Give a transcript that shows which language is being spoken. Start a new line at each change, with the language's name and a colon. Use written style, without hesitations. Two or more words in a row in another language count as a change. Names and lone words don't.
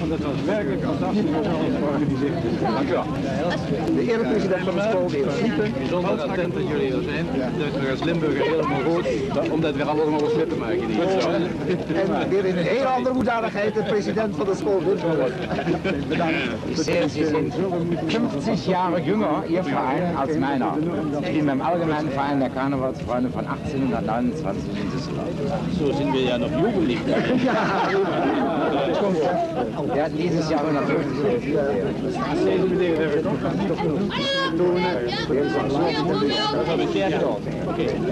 Dutch: Want het was werkelijk fantastisch hoe alles georganiseerd is. Dank u wel. De erepresident van de school, de heer Sliepen. Bijzonder attent dat jullie er zijn. Dat we als Limburger helemaal goed, om dat weer allemaal slip te maken. En weer in een heel andere hoedanigheid de president van de school, Wildburg. Bedankt.
German: Sie sind 50 Jahre jünger, Ihr Verein, als meiner. Ich bin beim Allgemeinen Verein der Karnevalsfreunde von 1829 in Düsseldorf. So sind wir ja noch jugendlich. Wir hatten dieses Jahr 150.
Dutch: Dat heb ik jij gehad. Oké.